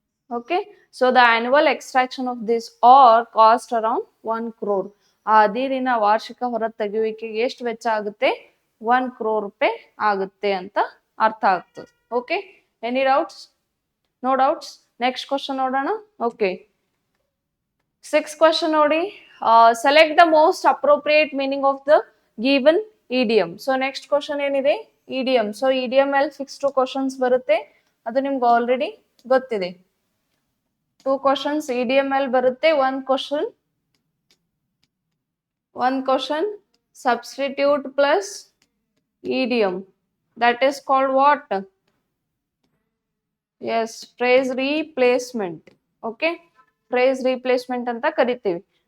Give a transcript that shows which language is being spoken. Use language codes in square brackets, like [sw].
[en] Okay, so the annual extraction of this or cost around 1 crore. [kn] ಆ ಅದಿರಿನ ವಾರ್ಷಿಕ ಹೊರ ತೆಗೆಯುವಿಕೆಗೆ ಎಷ್ಟು ವೆಚ್ಚ ಆಗುತ್ತೆ? 1 crore ರೂಪಾಯಿ ಆಗುತ್ತೆ ಅಂತ ಅರ್ಥ ಆಗ್ತದೆ. [en] Okay, any doubts? No doubts. Next question [kn] ನೋಡೋಣ. [en] okay, 6th question [kn] ನೋಡಿ. [en] Select the most appropriate meaning of the given idiom. So next question ಏನಿದೆ? idiom. [kn] So idiom ಅಲ್ಲಿ 2 questions ಬರುತ್ತೆ, ಅದು ನಿಮ್ಗೆ ಆಲ್ರೆಡಿ ಗೊತ್ತಿದೆ. 2 questions idiom ಅಲ್ಲಿ ಬರುತ್ತೆ. [en] one question substitute plus idiom, that is called what? Yes, phrase replacement. Okay, phrase replacement [kn] ಅಂತ ಕರಿತೀವಿ.